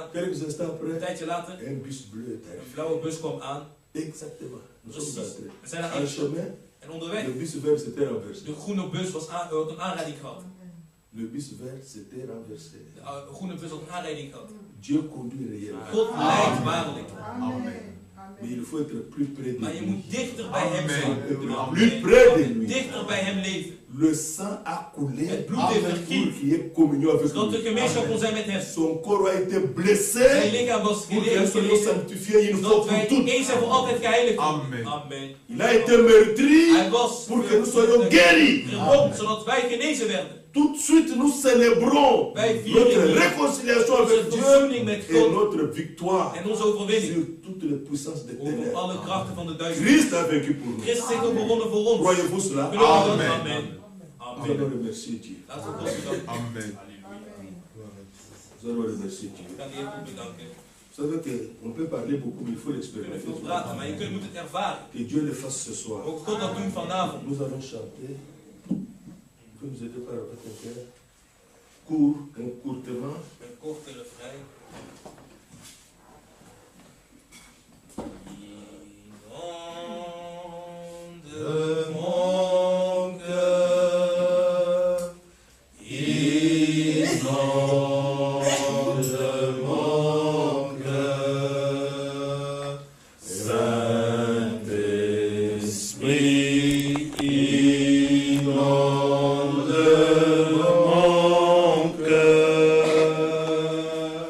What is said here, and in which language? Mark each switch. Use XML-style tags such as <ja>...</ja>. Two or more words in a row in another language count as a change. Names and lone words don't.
<fr>Quelques instants</fr> <nl>Een</nl> <fr>après,</fr> <nl>tijdje later,</nl> <fr>un bus bleu est</fr> <nl>een</nl> <fr>arrivé.</fr> <nl>blauwe bus kwam aan.</nl> <fr>Exactement. Nous sommes</fr> <nl>Precies.</nl> <fr>entrés.</fr> <nl>We zijn naar</nl> <fr>En</fr> <nl>ingegaan.</nl> <fr>chemin,</fr> <nl>En onderweg,</nl> <fr>le bus vert s'était renversé.</fr> <nl>de groene bus had een aanrijding gehad.</nl> <fr>Le bus vert s'était renversé.</fr> <nl>De groene bus had een aanrijding gehad.</nl> <fr>Dieu conduit réellement.</fr> <nl>God leidt waarlijk. Amen.</nl> <fr>Mais il faut être plus près de</fr> <nl>Maar je</nl> <fr>lui.</fr> <nl>moet dichter bij hem zijn.</nl> <fr>Être plus près de lui.</fr> <nl>Dichter bij hem leven.</nl> <fr>Le sang a coulé</fr> <nl>Het bloed</nl> <fr>pour</fr> <nl>heeft vergiet.</nl> <fr>qu'il y ait communion avec</fr> <nl>Zodat er</nl> <fr>lui.</fr> <nl>gemeenschap kon zijn met hem.</nl> <fr>Son corps a été</fr> <nl>Zijn</nl> <fr>blessé</fr> <nl>lichaam was</nl> <fr>pour que nous soyons</fr> <nl>geleden.</nl> <fr>sanctifiés une fois</fr> <nl>Zodat</nl> <fr>pour</fr> <nl>wij</nl> <fr>toutes.</fr> <nl>eens en voor altijd geheiligd worden.</nl> <fr>Amen.</fr> <nl>Amen.</nl> <fr>Il a été meurtri</fr> <nl>Hij was</nl> <fr>pour que nous soyons guéris.</fr> <nl>gewond, zodat wij genezen werden.</nl> <fr>Tout de suite, nous célébrons</fr> <nl>Wij vieren</nl> <fr>notre réconciliation avec</fr> <nl>onze</nl> <fr>Dieu</fr> <nl>verzoening met</nl> <fr>et</fr> <nl>God</nl> <fr>notre victoire</fr> <nl>en onze overwinning</nl> <fr>sur toutes les puissances des</fr> <nl>over</nl> <fr>ténèbres.</fr> <nl>alle krachten van de duisternis.</nl> <fr>Christ a vaincu pour nous.</fr> <nl>Christus heeft overwonnen voor ons.</nl> <fr>Croyez-vous cela?</fr> <nl>Geloof je dat?</nl> <fr>Amen.</fr> <nl>Amen.</nl> <fr>Nous</fr> <nl>Amen.</nl> <fr>allons remercier Dieu.</fr> <nl>Laten we God bedanken. Amen.</nl> <fr>Nous allons remercier Dieu.</fr> <nl>Ik kan de Heer goed bedanken.</nl> <fr>Vous savez qu'on peut parler beaucoup, mais il faut</fr> <nl>We kunnen</nl> <fr>l'expérimenter.</fr> <nl>veel praten, maar je moet het ervaren.</nl> <fr>Que Dieu le fasse ce soir.</fr> <nl>Ook God dat doen vanavond.</nl> <fr>Nous allons chanter. Vous pouvez nous aider par votre cœur. Courtement.</fr> <nl>Een korte refrein.</nl> <fr>De mon cœur, inonde mon cœur, Saint-Esprit, inonde mon cœur.</fr>